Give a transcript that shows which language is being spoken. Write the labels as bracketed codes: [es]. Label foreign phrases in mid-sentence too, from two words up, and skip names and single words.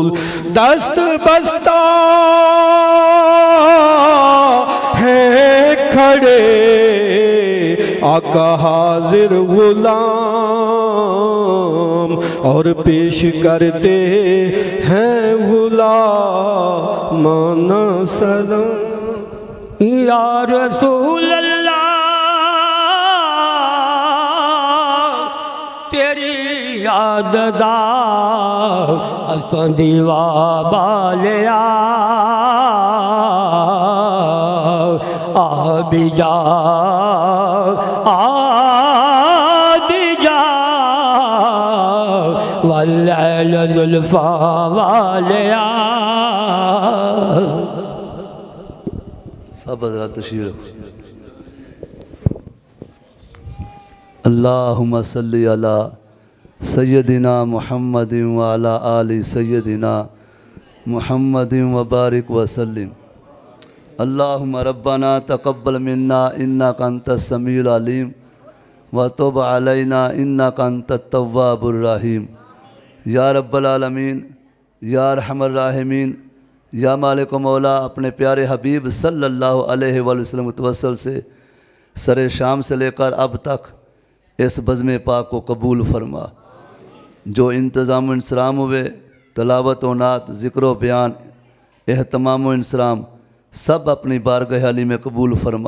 [ur] دست بستہ ہیں کھڑے آقا حاضر غلام, اور پیش کرتے ہیں غلامانہ سلام. [ar] یا رسول اللہ [pa] تیری یاد دا اساں دیوا بالیا بھی جا واللیل زلفا والیا. [ur] سب حضرات تشریف رکھو. [ar] اللہم صلی علی سیدنا محمد وعلی آل سیدنا محمد وبارک وسلم. اللہم ربنا تقبل منا انک انت السمیع العلیم وتب علینا انک انت التواب الرحیم۔ یا رب العالمین، یا ارحم الراحمین، [ur] یا مالک و مولا، اپنے پیارے حبیب [ar] صلی اللہ علیہ وآلہ وسلم [ur] کے توسل سے سر شام سے لے کر اب تک اس بزم پاک کو قبول فرما۔ جو انتظام و انصرام ہوئے، تلاوت و نعت، ذکر و بیان، اہتمام و انصرام، سب اپنی بارگاہ علی میں قبول فرما۔